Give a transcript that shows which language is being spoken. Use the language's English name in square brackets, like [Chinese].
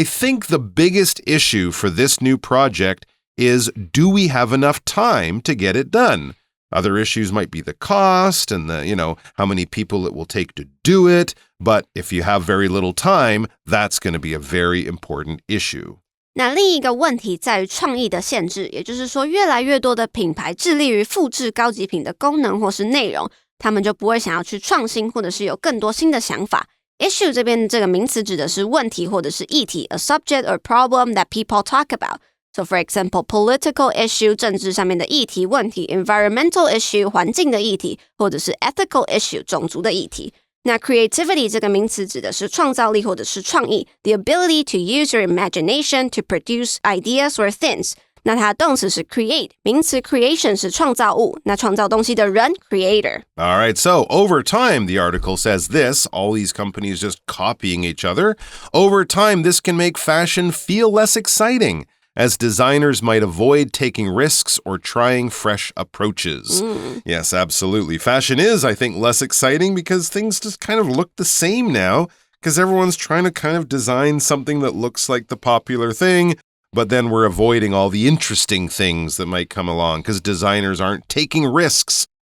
[English] I think the biggest issue for this new project is, do we have enough time to get it done? Other issues might be the cost and how many people it will take to do it. But if you have very little time, that's going to be a very important issue. [Chinese] 那另一个问题在于创意的限制，也就是说，越来越多的品牌致力于复制高级品的功能或是内容，他们就不会想要去创新，或者是有更多新的想法。 [English] Issue [Chinese] 这边这个名词指的是问题或者是议题 [English] ，a subject or problem that people talk about. So for example, political issue [Chinese] 政治上面的议题问题 [English] ，environmental issue [Chinese] 环境的议题，或者是 [English] ethical issue [Chinese] 种族的议题。 [English] 那 creativity [Chinese] 这个名词指的是创造力或者是创意 [English] ，the ability to use your imagination to produce ideas or things。 [Chinese] 那它的动词是 create， 名词 creation 是创造物，那创造东西的人 creator。 [English] All right, so over time, the article says this, all these companies just copying each other. Over time, this can make fashion feel less exciting, as designers might avoid taking risks or trying fresh approaches. Yes, absolutely. Fashion is, I think, less exciting because things just kind of look the same now, because everyone's trying to kind of design something that looks like the popular thing, but then we're avoiding all the interesting things that might come along because designers aren't taking risks.